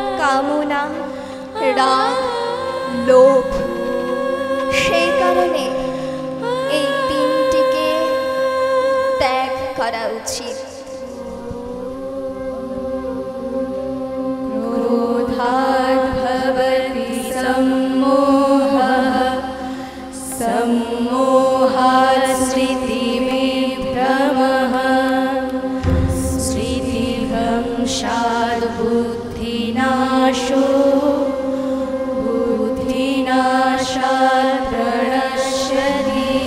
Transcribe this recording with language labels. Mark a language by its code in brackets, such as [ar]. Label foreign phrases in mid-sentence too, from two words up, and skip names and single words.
[bn] কামনা, রাগ, লোভ। সেই কারণে এই তিনটিকে ত্যাগ করা উচিত। [sa] क्रोधाद् भवति सम्मोहः, सम्मोहात् स्मृतिविभ्रमः, स्मृतिभ्रंशात् बुद्धिनाशो, बुद्धिनाशात् प्रणश्यति।